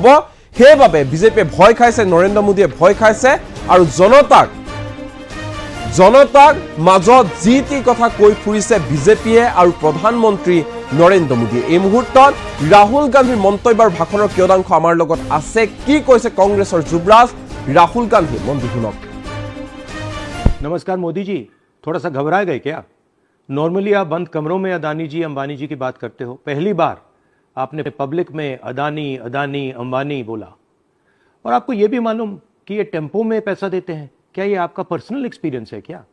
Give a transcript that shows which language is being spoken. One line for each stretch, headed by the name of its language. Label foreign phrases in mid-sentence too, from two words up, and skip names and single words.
Assamese: সেইবাবে বিজেপিয়ে ভয় খাইছে, নৰেন্দ্ৰ মোদীয়ে ভয় খাইছে আৰু জনতাক মাজত যি টি কথা কৈ ফুৰিছে বিজেপিয়ে আৰু প্ৰধানমন্ত্ৰী নৰেন্দ্ৰ মোদীয়ে। এই মুহূৰ্তত ৰাহুল গান্ধীৰ মন্তব্যৰ ভাষণৰ কিয়দাংশ আমাৰ লগত আছে। কি কৈছে কংগ্ৰেছৰ যুৱৰাজ राहुल गांधी? मन शुनक।
Hindi: नमस्कार मोदी जी, थोड़ा सा घबरा गए क्या? नॉर्मली आप बंद कमरों में अदानी जी अंबानी जी की बात करते हो, पहली बार आपने पब्लिक में अदानी अंबानी बोला। और आपको यह भी मालूम कि ये टेम्पो में पैसा देते हैं, क्या ये आपका
English: personal experience
Hindi: है क्या?